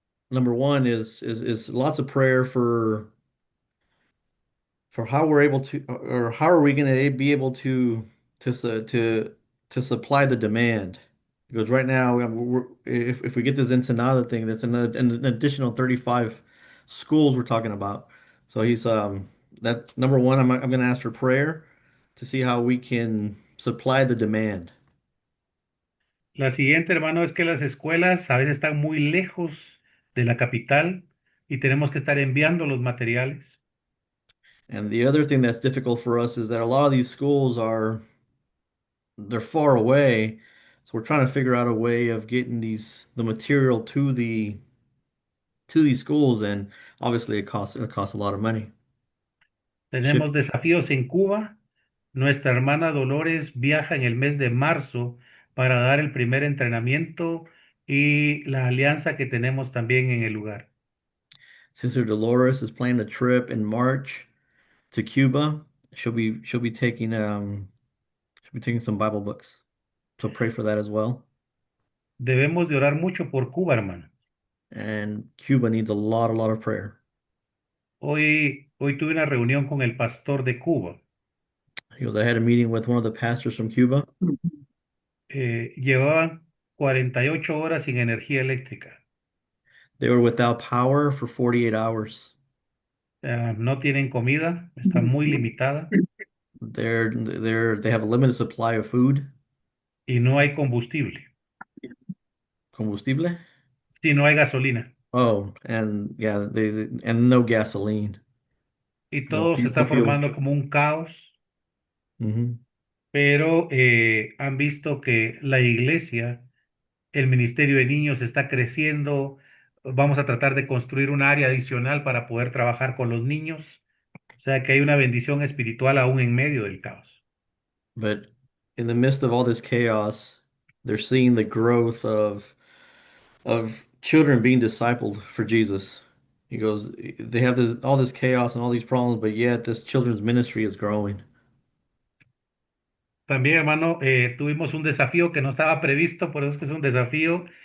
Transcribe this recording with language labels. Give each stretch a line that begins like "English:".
English: Number one is lots of prayer for how we're able to or how are we going to be able to to supply the demand. He goes, right now, if we get this Ensenada thing, that's an additional 35 schools we're talking about. So he's that number one, I'm going to ask for prayer to see how we can supply the demand.
Spanish: La siguiente, hermano, es que las escuelas a veces están muy lejos de la capital y tenemos que estar enviando los materiales.
English: And the other thing that's difficult for us is that a lot of these schools are they're far away. So we're trying to figure out a way of getting the material to these schools, and obviously it costs a lot of money.
Spanish: Tenemos
English: Ship.
Spanish: desafíos en Cuba. Nuestra hermana Dolores viaja en el mes de marzo para dar el primer entrenamiento y la alianza que tenemos también en el lugar.
English: Sister Dolores is planning a trip in March to Cuba. She'll be taking some Bible books. So pray for that as well.
Spanish: Debemos de orar mucho por Cuba, hermano.
English: And Cuba needs a lot of prayer.
Spanish: Hoy tuve una reunión con el pastor de Cuba.
English: He goes, I had a meeting with one of the pastors from Cuba.
Spanish: Llevaban 48 horas sin energía eléctrica.
English: They were without power for 48 hours.
Spanish: No tienen comida, está muy limitada
English: They have a limited supply of food,
Spanish: y no hay combustible, combustible. y no hay gasolina.
English: Oh, and yeah, and no gasoline,
Spanish: Y todo se no está
English: fuel.
Spanish: formando como un caos, Hmm. pero han visto que la iglesia, el ministerio de niños está creciendo. Vamos a tratar de construir un área adicional para poder trabajar con los niños. O sea que hay una bendición espiritual aún en medio del caos.
English: But in the midst of all this chaos, they're seeing the growth of children being discipled for Jesus. He goes, they have this all this chaos and all these problems, but yet this children's ministry is growing.
Spanish: También, hermano, tuvimos un desafío que no estaba previsto, por eso es que es un desafío.